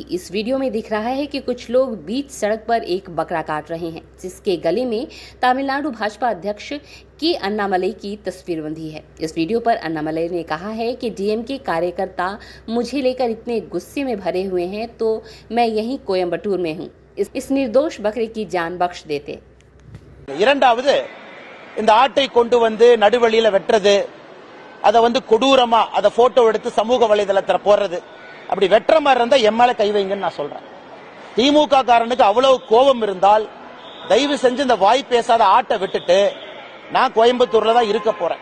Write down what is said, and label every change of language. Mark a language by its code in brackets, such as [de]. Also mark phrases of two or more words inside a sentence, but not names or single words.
[hi] इस वीडियो में दिख रहा है कि कुछ लोग बीच सड़क पर एक बकरा काट रहे हैं, जिसके गले में तमिलनाडु भाजपा अध्यक्ष के अन्नामलई की तस्वीर बंधी है। इस वीडियो पर अन्नामलई ने कहा है कि डीएमके कार्यकर्ता मुझे लेकर इतने गुस्से में भरे हुए हैं तो मैं यहीं कोयम्बटूर में हूँ, इस निर्दोष बकरे की जान बख्श देते। [ta] இரண்டாவது இந்த ஆட்டை கொண்டு வந்து நடுவழியில வெட்றது, அதை கொடூரமா அதை போட்டோ எடுத்து சமூக வலைதளத்துல போடுறது, அப்படி வெற்ற மாதிரி இருந்தா எம்எல்ஏ கை வைங்கன்னு நான் சொல்றேன். திமுக காரனுக்கு அவ்வளவு கோபம் இருந்தால் தயவு செஞ்சு இந்த வாய் பேசாத ஆட்டை விட்டுட்டு நான் கோயம்புத்தூர்ல தான் இருக்க போறேன்.